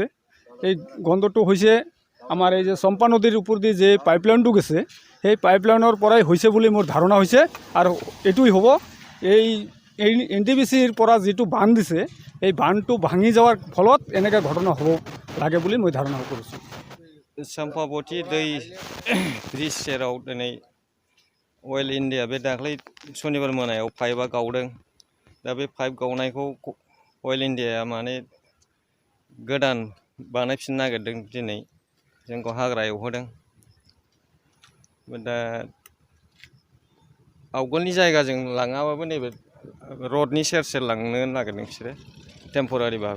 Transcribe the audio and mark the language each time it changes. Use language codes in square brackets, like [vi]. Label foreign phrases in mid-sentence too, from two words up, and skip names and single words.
[as] এই গন্ধটো হৈছে আমাৰ এই যে চম্পা নদীৰ ওপৰেদি যে পাইপলাইনটো গেছে, সেই পাইপলাইনৰ পৰাই হৈছে বুলি মোৰ ধাৰণা হৈছে। আৰু এইটোই হ'ব, এই NTPCৰ পৰা যিটো বান্ধ দিছে, এই বান্ধটো ভাঙি যাওয়ার ফলত এনেকা ঘটনা হ'ব লাগে বুলি মই ধাৰণা কৰিছোঁ। [brx] चम्पावती दै ब्रिज सेराव दिनै अइल इन्डिया बे दाख्लै सनिबार मोनायाव पाइपआ गावदों। दा बे पाइप गावनायखौ अइल इन्डियाया माने गोदान बानायफिननो नागिरदों। दिनै जोंखौ हाग्रा एवहोदों। दा आवगोलनि जायगाजों लाङाबाबो नैबे रडनि सेर सेर लांनो नागिरदों बिसोरो टेम्परारि भाबै।